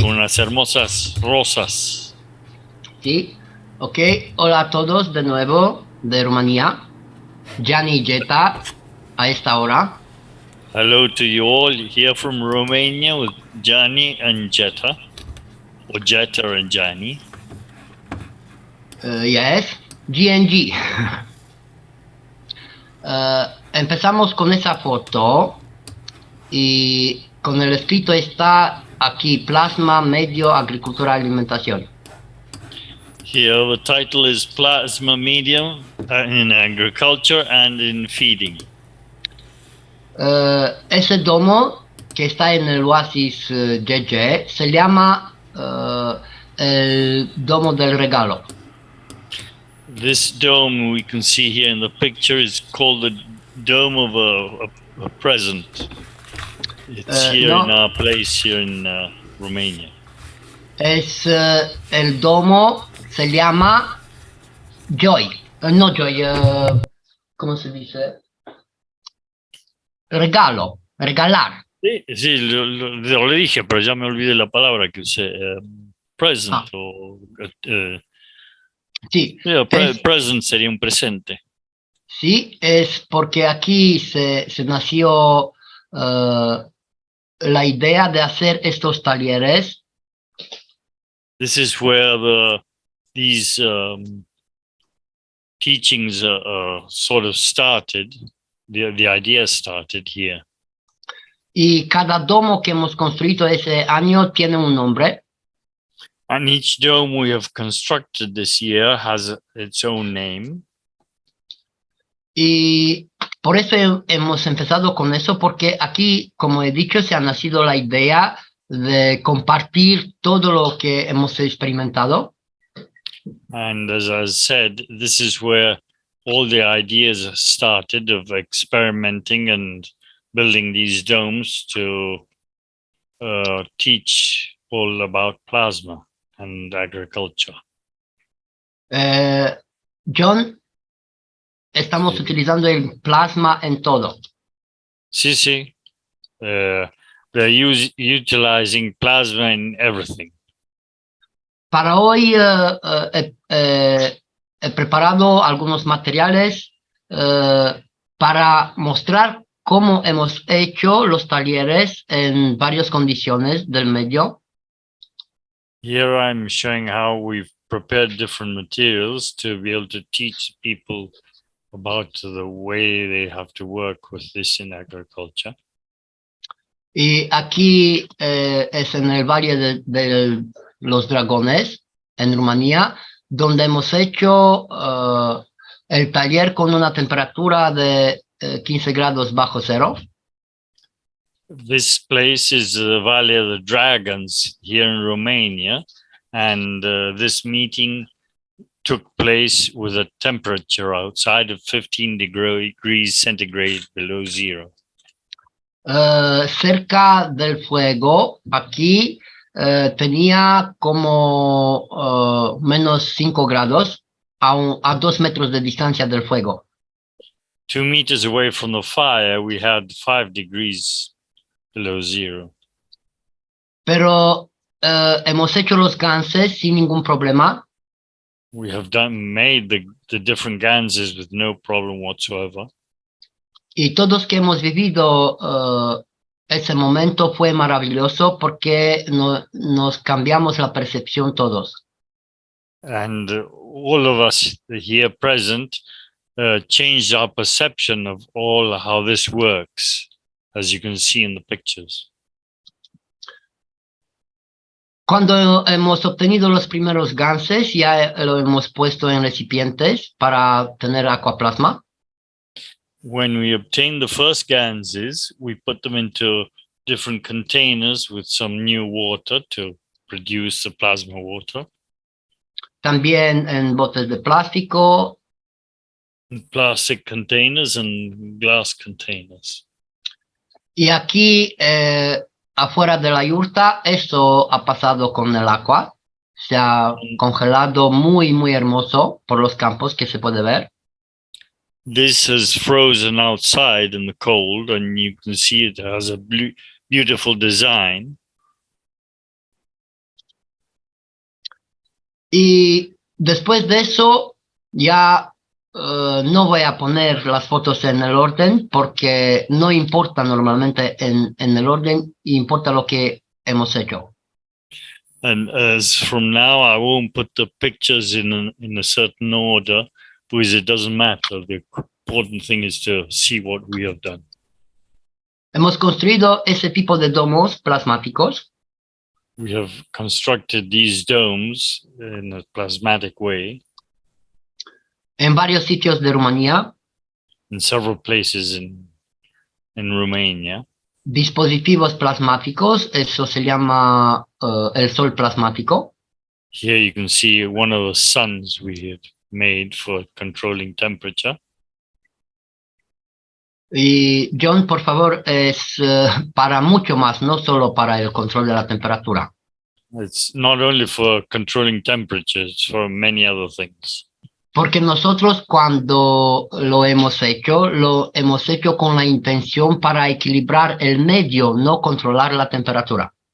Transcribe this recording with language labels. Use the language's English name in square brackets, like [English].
[Spanish] Con unas hermosas rosas. Sí. Ok. Hola a todos de nuevo de Rumanía. Gianni y Jetta a esta hora. [English] Hello to you all here from Romania with Gianni and Jetta. Or Jetta and Gianni. Yes. GNG. [Spanish] Empezamos con esa foto y con el escrito está aquí: plasma, medio, agricultura, alimentación. [English] Here the title is Plasma Medium in Agriculture and in Feeding. [Spanish] Ese domo que está en el oasis JJ se llama el domo del regalo. [English] This dome we can see here in the picture is called the dome of a present. It's here in our place here in Romania. [Spanish] Es el domo, se llama Joy. No Joy, ¿cómo se dice? Regalo, regalar. Sí, lo dije, pero ya me olvidé la palabra que usé. [English] Present o... [Spanish] sí. Present sería un presente. Sí, es porque aquí se nació la idea de hacer estos talleres. [English] This is where these teachings sort of started. The idea started here. [Spanish] Y cada domo que hemos construido ese año tiene un nombre. [English] And each dome we have constructed this year has its own name. [Spanish] Y por eso hemos empezado con eso, porque aquí, como he dicho, se ha nacido la idea de compartir todo lo que hemos experimentado. [English] And as I said, this is where all the ideas started of experimenting and building these domes to teach all about plasma and agriculture. [Spanish] John, estamos utilizando el plasma en todo. Sí. [English] They're utilizing plasma in everything. [Spanish] Para hoy he preparado algunos materiales para mostrar cómo hemos hecho los talleres en varias condiciones del medio. [English] Here I'm showing how we've prepared different materials to be able to teach people about the way they have to work with this in agriculture. [Spanish] Y aquí es en el Valle de los Dragones, en Rumanía, donde hemos hecho el taller con una temperatura de 15 grados bajo cero. [English] This place is the Valley of the Dragons here in Romania, and this meeting took place with a temperature outside of 15 degrees centigrade below zero. [Spanish] Cerca del fuego, aquí tenía como menos 5 grados a 2 metros de distancia del fuego. [English] 2 meters away from the fire, we had 5 degrees below zero. [Spanish] Pero hemos hecho los ganses sin ningún problema. [English] We have made the different ganses with no problem whatsoever. [Spanish] Y todos que hemos vivido ese momento fue maravilloso porque nos cambiamos la percepción todos. [English] And all of us here present changed our perception of all how this works, as you can see in the pictures. [Spanish] Cuando hemos obtenido los primeros ganses, ya lo hemos puesto en recipientes para tener aquaplasma. [English] When we obtained the first ganses, we put them into different containers with some new water to produce the plasma water. [Spanish] También en botes de plástico. [English] Plastic containers and glass containers. [Spanish] Y aquí, afuera de la yurta, eso ha pasado con el agua. Se ha congelado muy, muy hermoso por los campos que se puede ver. [English] This has frozen outside in the cold, and you can see it has a beautiful design. [Spanish] Y después de eso, ya no voy a poner las fotos en el orden porque no importa normalmente en el orden, importa lo que hemos hecho. [English] And as from now, I won't put the pictures in a certain order because it doesn't matter. The important thing is to see what we have done. [Spanish] Hemos construido ese tipo de domos plasmáticos. [English] We have constructed these domes in a plasmatic way. [Spanish] En varios sitios de Rumanía. [English] In several places in Romania. [Spanish] Dispositivos plasmáticos, eso se llama el sol plasmático. [English] Here you can see one of the suns we had made for controlling temperature. [Spanish] Y John, por favor, es para mucho más, no solo para el control de la temperatura. [English] It's not only for controlling temperature, it's for many other things. [Spanish] Porque nosotros cuando lo hemos hecho con la intención para equilibrar el medio, no controlar la temperatura.